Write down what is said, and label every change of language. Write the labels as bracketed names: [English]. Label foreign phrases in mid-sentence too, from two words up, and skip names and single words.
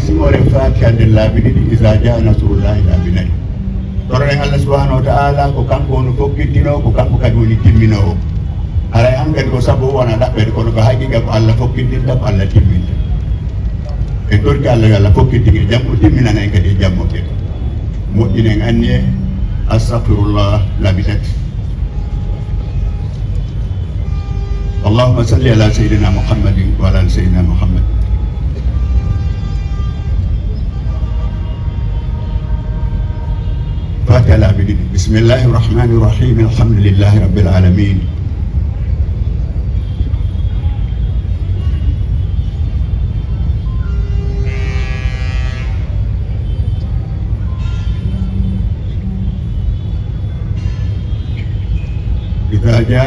[Fula] simore fatiha nden laabi ɗiɗi [Arabic] إذا جاء نصر الله [Fula] laabi nayyi toroɗen [Arabic] الله سبحانه وتعالى [Fula] ko kanko woni fokkittino ko kanko kadi woni timminowo haray an kadi ko sabu wona ɗaɓɓede kono ko haqiqa ko Allah fokkittinta ko Allah timminta en torki Allah yo Allah fokkittinge jammo timminana en kadi e jammoɓe moƴƴinen anni e astahfirullah laabi tati [Arabic] اللهم صل على سيدنا محمد وعلى سيدنا محمد فاتح العابدين بسم الله الرحمن الرحيم الحمد لله رب العالمين إذا جاء